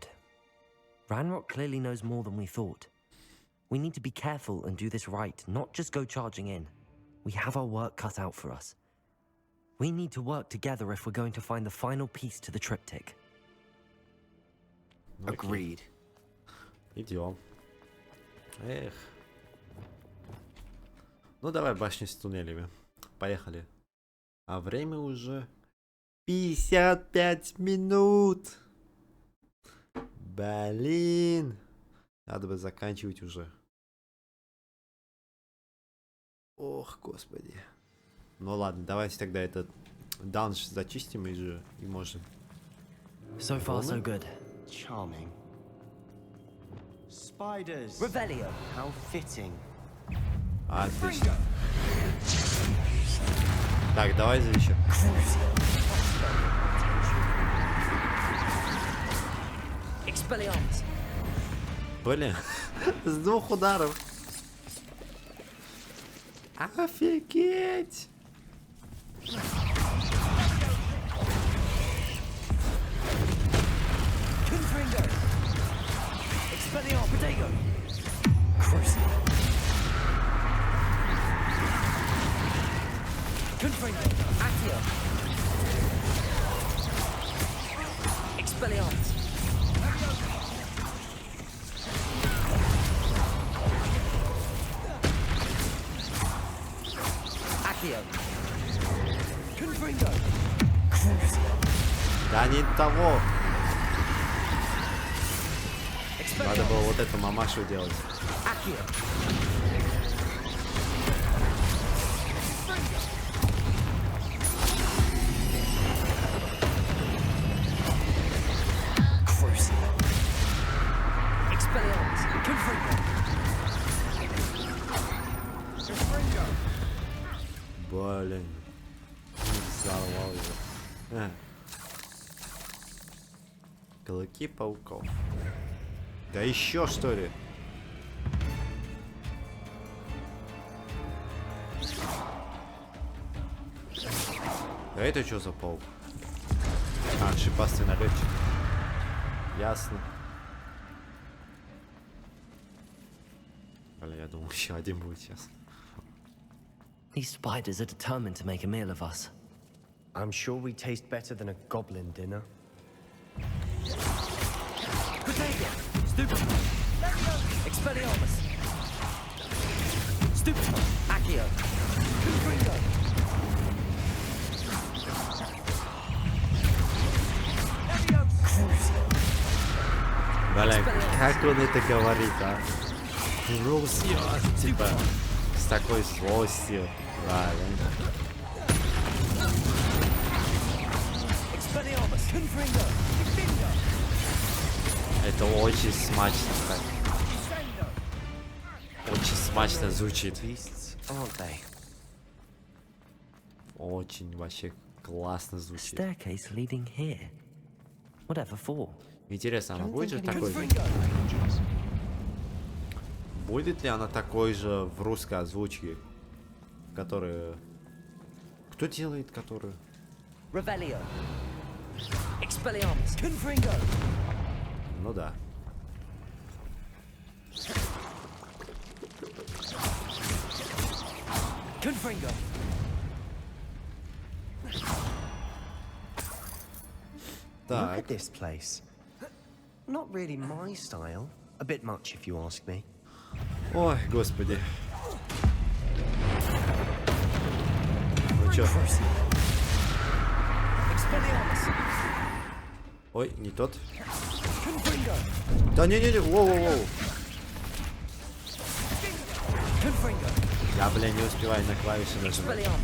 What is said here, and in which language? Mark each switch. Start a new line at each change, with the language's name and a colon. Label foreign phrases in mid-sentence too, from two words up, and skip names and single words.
English: Ranrock clearly knows more than we thought. We need to be careful and do this right, not just go charging in. We have our work cut out for us. We need to work together if we're going to find the final piece to the triptych. Agreed.
Russian: Идем. Эх. Ну давай башни с туннелями. Поехали. А время уже 55 минут. Блин. Надо бы заканчивать уже. Ох, господи. Ну ладно, давайте тогда этот данж зачистим и можем.
English: So far, so good. Charming. Spiders. Revelio. How fitting.
Russian: Отлично. Так, давай еще.
English: Expelliarmus.
Russian: Блин, с 2 ударов. Офигеть.
English: Confringo. Expelliarmus. Protego. Crucial. Confringo. Accio. Expelliarmus. Accio. Confringo.
Russian: Да не того. Надо было вот эту мамашу делать.
English: Accio. Expelliarmus. Confringo.
Russian: Блин. Взорвал его. Клыки пауков. Да еще что ли? А это что за паук? А, шипастый налетчик. Ясно. Блин, я думал, еще один будет сейчас.
English: These spiders are determined to make a meal of us. I'm sure we taste better than a goblin dinner. Protego. Stupid. Expelliarmus. Stupid. Accio. Confringo.
Russian: Блин, как он это говорит, а? Русский, типа, с такой злостью. Правильно. Это очень смачно, так. Очень смачно звучит. Очень вообще классно звучит.
English: Staircase leading here. Whatever for?
Russian: Интересно, она будет же такой же? Будет ли она такой же в русской озвучке, которая... Кто делает которую?
English: Revelio. Expelliarmus. Confringo.
Russian: Ну да.
English: Confringo. Look at this place. Not really my style. A bit much, if you ask me.
Russian: Ой, господи. Ну чё? Ой, не тот. Да не-не-не, воу-воу-воу. Я, бля, не успеваю на клавиши нажимать.